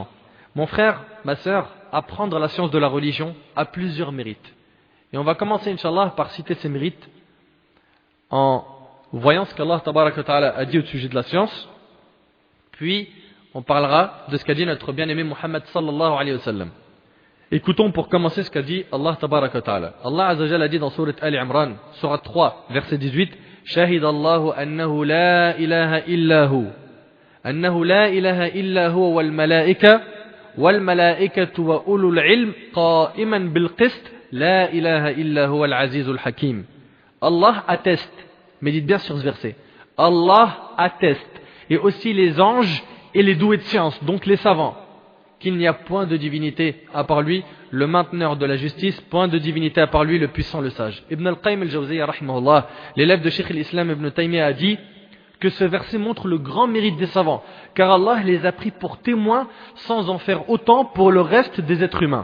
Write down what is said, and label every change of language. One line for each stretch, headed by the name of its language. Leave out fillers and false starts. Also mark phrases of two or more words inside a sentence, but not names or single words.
French: Mon frère, ma sœur, apprendre la science de la religion a plusieurs mérites. Et on va commencer, Inch'Allah, par citer ces mérites en voyant ce qu'Allah
Arabic: تبارك وتعالى
French: a dit au sujet de la science. Puis, on parlera de ce qu'a dit notre bien-aimé Muhammad
Arabic: صلى الله عليه وسلم.
French: Écoutons pour commencer ce qu'a dit Allah
Arabic: تبارك وتعالى.
French: Allah
Arabic: عز وجل
French: a dit dans sourate Ali Imran, sourate 3, verset 18,
Arabic: شهد الله أنه لا إله إلا هو أنه لا إله إلا هو والملائكة وأولو العلم قائما بالقسط لا إله إلا هو العزيز الحكيم.
French: Allah atteste, médite bien sur ce verset, Allah atteste, et aussi les anges et les doués de science, donc les savants, qu'il n'y a point de divinité à part lui, le mainteneur de la justice, point de divinité à part lui, le puissant, le sage. Ibn al-Qayyim al-Jawziyya, rahimahullah, l'élève de Cheikh al-Islam Ibn Taymiyyah, a dit que ce verset montre le grand mérite des savants, car Allah les a pris pour témoins sans en faire autant pour le reste des êtres humains.